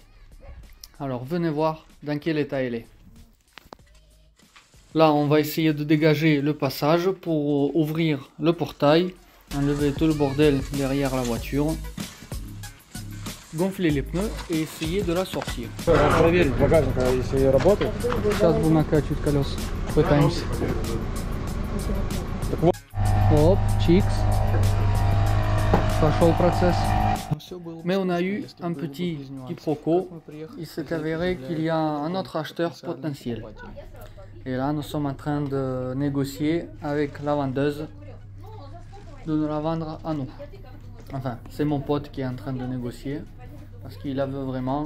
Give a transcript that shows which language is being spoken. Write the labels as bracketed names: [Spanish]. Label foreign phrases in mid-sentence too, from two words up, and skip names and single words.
[French] Alors venez voir dans quel état elle est. Là, on va essayer de dégager le passage pour ouvrir le portail, enlever tout le bordel derrière la voiture, gonfler les pneus et essayer de la sortir. [Russian] Проверить багажник, если работает. Сейчас будем накачивать колеса. Пытаемся. Hop, chicks. Пошел процесс. [French] Mais on a eu un petit quiproquo. Il s'est avéré qu'il y a un autre acheteur potentiel. Et là, nous sommes en train de négocier avec la vendeuse de nous la vendre à nous. Enfin, c'est mon pote qui est en train de négocier parce qu'il la veut vraiment.